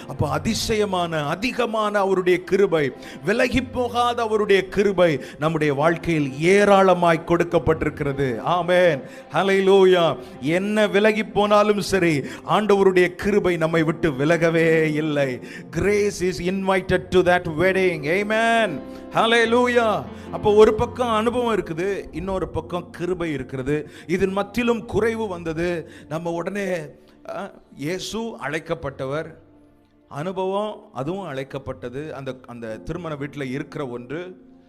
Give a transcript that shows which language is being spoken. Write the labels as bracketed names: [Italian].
[Tamil] அப்ப அதிசயமான அதிகமான அவருடைய கிருபை, விலகி போகாத அவருடைய கிருபை நம்முடைய வாழ்க்கையில் ஏராளமாய் கொடுக்கப்பட்டிருக்கிறது. ஆமென், ஹல்லேலூயா. என்ன விலகி போனாலும் சரி, ஆண்டவருடைய கிருபை நம்மை விட்டு விலகவே இல்லை. [English] Grace is invited to that wedding. Amen. Hallelujah. [Tamil] அப்போ ஒரு பக்கம் அனுபவம் இருக்குது, இன்னொரு பக்கம் கிருபை இருக்கிறது. இதன் மத்தியிலும் குறைவு வந்தது. நம்ம உடனே இயேசு அழைக்கப்பட்டவர், அனுபவம், அதுவும் அழைக்கப்பட்டது. அந்த அந்த திருமண வீட்டில் இருக்கிற ஒன்று.